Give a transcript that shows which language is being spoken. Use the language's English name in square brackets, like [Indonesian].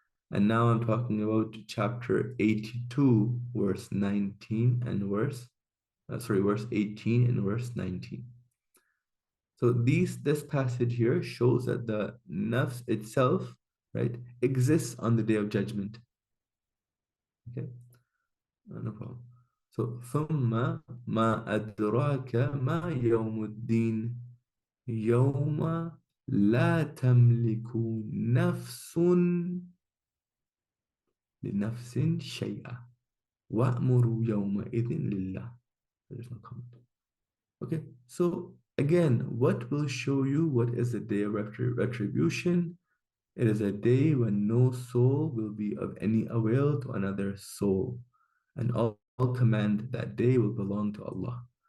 [English] And now I'm talking about chapter 82, verse 19 and verse 18 and verse 19. So this passage here shows that the nafs itself, right, exists on the day of judgment. Okay, no problem. [Arabic] So ثم ما أدراك ما يوم الدين يوم لا تملك نفس لنفس شيئا وأمر يومئذ لله. [English] There's no comment. Okay, so again, what will show you what is the day of retribution? It is a day when no soul will be of any avail to another soul, and all command that day will belong to Allah.